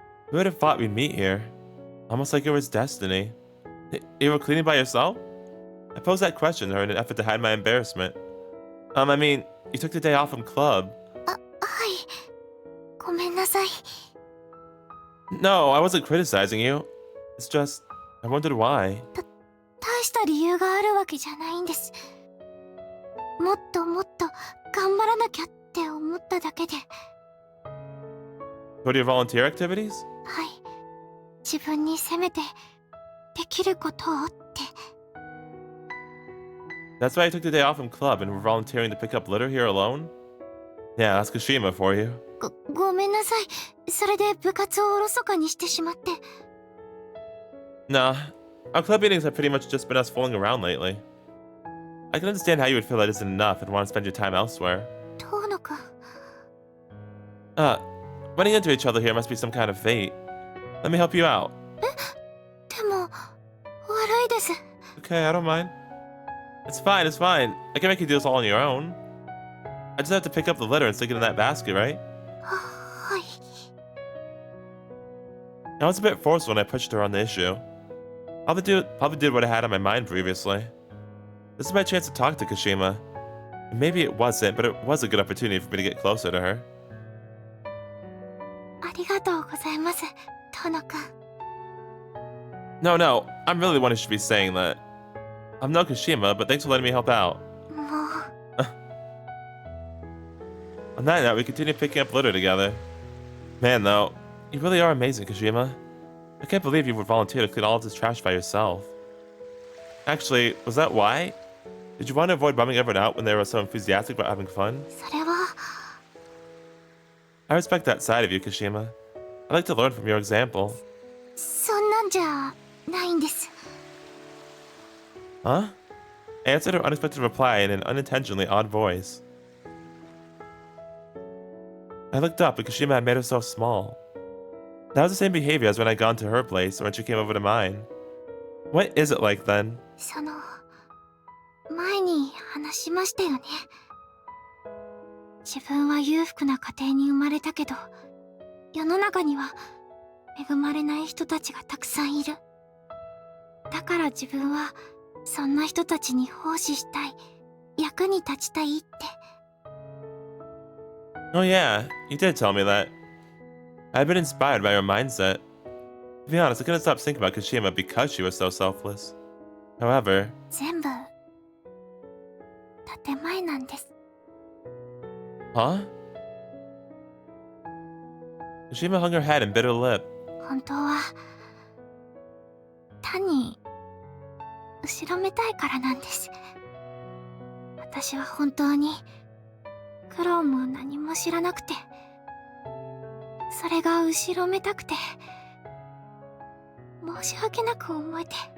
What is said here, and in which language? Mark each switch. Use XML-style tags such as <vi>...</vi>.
<en>Who would have thought we'd meet here? Almost like it was destiny. You were cleaning by yourself? I posed that question to her in an effort to hide my embarrassment. I mean, you took the day off from club.</en> <ja>はいごめんなさい</ja> <en>No, I wasn't criticizing you. It's just, I wondered why.</en> <ja>大した理由があるわけじゃないんですもっともっと頑張らなきゃって思っただけで</ja> <en>Go to your volunteer activities?</en> <ja>はい自分に責めてできることをって</ja> <en>That's why I took the day off from club and were volunteering to pick up litter here alone? Yeah, that's Kashima for you.</en> <ja>ごめんなさいそれで部活をおろそかにしてしまって</ja> <en>Nah, our club meetings have pretty much just been us fooling around lately. I can understand how you would feel that isn't enough and want to spend your time elsewhere.</en> <ja>遠野くん</ja> <en>Running into each other here must be some kind of fate. Let me help you out.</en> <ja>でも悪いです</ja> <en>Okay, I don't mind. It's fine, it's fine. I can make you do this all on your own. I just have to pick up the litter and stick it in that basket, right?</en> <ja>はい</ja> <en>I was a bit forced when I pushed her on the issue. Probably did what I had on my mind previously. This is my chance to talk to Kashima. And maybe it wasn't, but it was a good opportunity for me to get closer to her.</en> <ja>ありがとうございます遠野くん</ja> <en>No, I'm really the one who should be saying that. I'm no Kashima, but thanks for letting me help out.</en> <ja>もう</ja> <en>On that note, we continue picking up litter together. Man, though, you really are amazing, Kashima. I can't believe you would volunteer to clean all of this trash by yourself. Actually, was that why? Did you want to avoid bumming everyone out when they were so enthusiastic about having fun?</en> <ja>それは</ja> <en>I respect that side of you, Kashima. I'd like to learn from your example.</en> <ja>そんなんじゃないんです</ja> <en>Huh? I answered her unexpected reply in an unintentionally odd voice. I looked up, and Kashima had made herself small. That was the same behavior as when I'd gone to her place or when she came over to mine. What is it like then?</en> <ja>その前に話しましたよね自分は裕福な家庭に生まれたけど世の中には恵まれない人たちがたくさんいるだから自分はそんな人たちに奉仕したい役に立ちたいって</ja> <en>Oh yeah, you did tell me that. I'd been inspired by her mindset. To be honest, I couldn't stop thinking about Kashima because she was so selfless. However...</en> <ja>全部建前なんです</ja> <en>Huh? Kashima hung her head and bit her lip.</en> <ja>本当は単に後ろめたいからなんです私は本当に苦労も何も知らなくて、それが後ろめたくて、申し訳なく思えて。</ja>